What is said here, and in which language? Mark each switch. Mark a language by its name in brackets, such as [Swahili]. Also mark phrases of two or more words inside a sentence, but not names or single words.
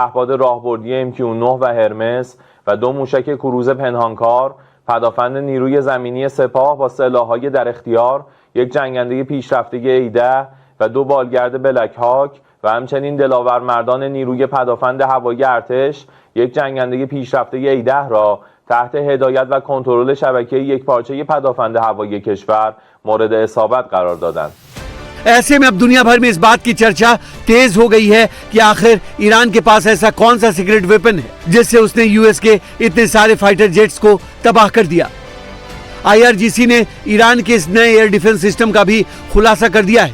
[Persian] پهپاد راهبردی MQ-9 و هرمس و 2 موشک کروز پنهانکار، پدافند نیروی زمینی سپاه با سلاح‌های در اختیار، یک جنگنده پیشرفته A-10 و 2 بالگرد بلک هاک و همچنین دلاورمردان نیروی پدافند هوایی ارتش یک جنگنده پیشرفته A-10 را تحت هدایت و کنترل شبکه یکپارچه پدافند هوایی کشور مورد اصابت قرار دادند. [Hindi] ऐसे में अब दुनिया भर में इस बात की चर्चा तेज हो गई है कि आखिर ईरान के पास ऐसा कौन सा सीक्रेट वेपन है जिससे उसने यूएस के इतने सारे फाइटर जेट्स को तबाह कर दिया। आईआरजीसी ने ईरान के इस नए एयर डिफेंस सिस्टम का भी खुलासा कर दिया है।